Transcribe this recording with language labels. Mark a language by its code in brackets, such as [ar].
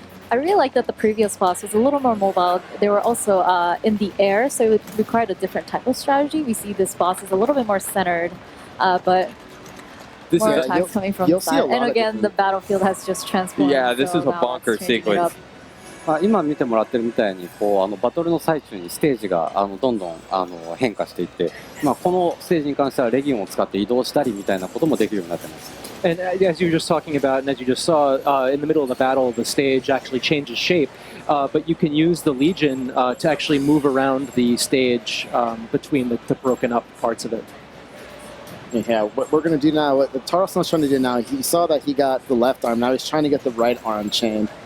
[en] I really like that the previous boss was a little more mobile. They were also in the air, so it required a different type of strategy. We see this boss is a little bit more centered, but more attacks coming from the side. And again, the battlefield has just transformed. Yeah, this is a bonker sequence. [ja] 今見てもらってるみたいにバトルの最中にステージがどんどん変化していって、このステージに関してはレギオンを使って移動したりみたいなこともできるようになってます。 [en] And as you were just talking about, and as you just saw, in the middle of the battle, the stage actually changes shape. But you can use the Legion to actually move around the stage between the broken up parts of it. Yeah, what we're going to do now, what Taro-san's trying to do now, he saw that he got the left arm. Now he's trying to get the right arm chain.